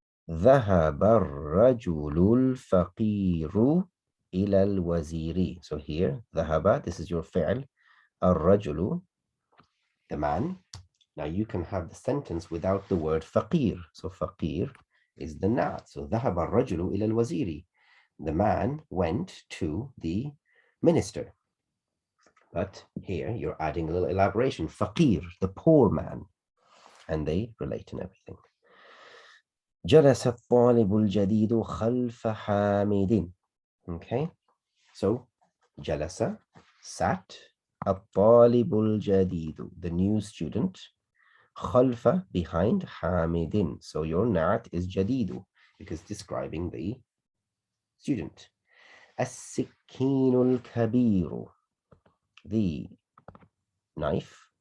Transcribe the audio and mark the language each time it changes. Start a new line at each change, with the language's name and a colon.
Arabic: ذهب الرجل الفقير إلى الوزير.
English: So here, ذهب, this is your fi'l. الرجل, the man. Now you can have the sentence without the word faqir. So faqir is the na'at.
Arabic: So ذهب الرجل إلى الوزير.
English: The man went to the minister. But here you're adding a little elaboration. Faqir, the poor man. And they relate in everything.
Arabic: جلس الطالب الجديد خلف حامد.
English: Okay, so jalasa, sat.
Arabic: الطالب الجديد,
English: the new student. خلف, behind. حامد, so your na'at is jadidu, because describing the student.
Arabic: السكين الكبير,
English: the knife.